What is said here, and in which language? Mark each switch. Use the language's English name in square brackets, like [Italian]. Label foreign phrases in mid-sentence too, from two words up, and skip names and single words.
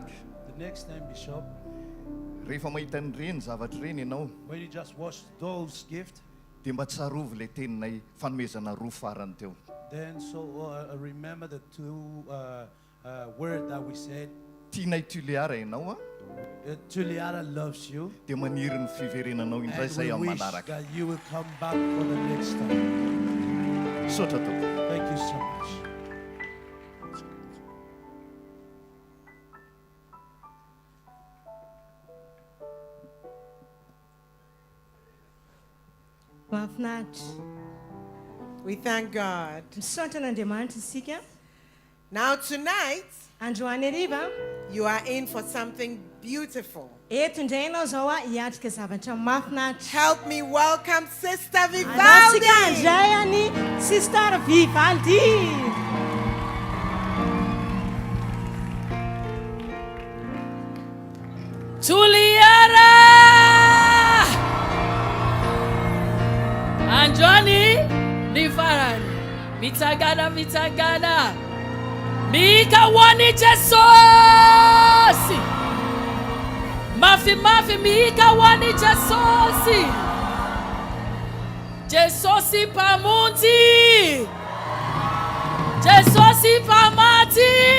[English] The next time, Bishop, [Malagasy] rehefa mahita an'ireny zavatra ireny ianao [English] when you just watch those gifts, [Malagasy] dia mba tsarovy ilay teninay fanomezana roa farany teo. [English] then remember the two words that we said. [Malagasy] Tianay Toliara ianao [English] Toliara loves you, [Malagasy] dia maniry ny fiverenanao indray [English] and [Malagasy] izay [English] we [Malagasy] amin'ny [English] wish [Malagasy] manaraka. [English] that you will come back for the next time. [Malagasy] Sotra tompoko. [English] Thank you so much. [Malagasy] Mahafinaritra. [English] We thank God. [Malagasy] Misaotra an'Andriamanitra isika. [English] Now, tonight, [Malagasy] Androany hariva, [English] you are in for something beautiful. [Malagasy] eto indray ianao zao hiatrika zavatra mahafinaritra. [English] Help me welcome Sister [Malagasy] Anatsika Vivaldi. andray any Sister Vivaldi. Toliara! Androany ny farany mitsangana mikahoany Jesosy, mafimafy mikahoany Jesosy, Jesosy mpamonjy, Jesosy mpamaty.